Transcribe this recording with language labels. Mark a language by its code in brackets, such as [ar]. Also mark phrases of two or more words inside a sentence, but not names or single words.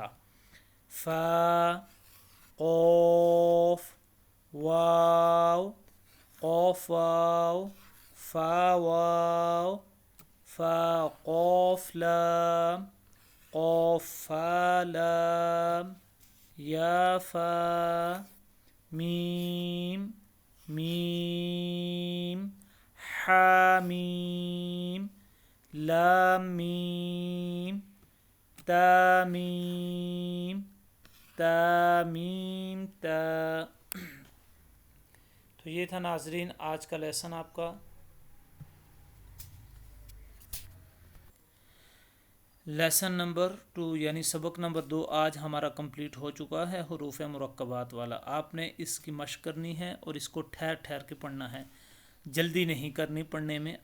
[ar] فا قوف واو قوف واو فا واو فا قوف لام قوف فا لام یا فا میم میم حا میم لام میم تا میم تا میم تا. [ur] تو یہ تھا ناظرین آج کا لیسن آپ کا. [en] lesson number [ur] 2 یعنی سبق نمبر 2 آج ہمارا کمپلیٹ ہو چکا ہے، حروف مرکبات والا. آپ نے اس کی مشق کرنی ہے اور اس کو ٹھہر ٹھہر کے پڑھنا ہے، جلدی نہیں کرنی پڑھنے میں.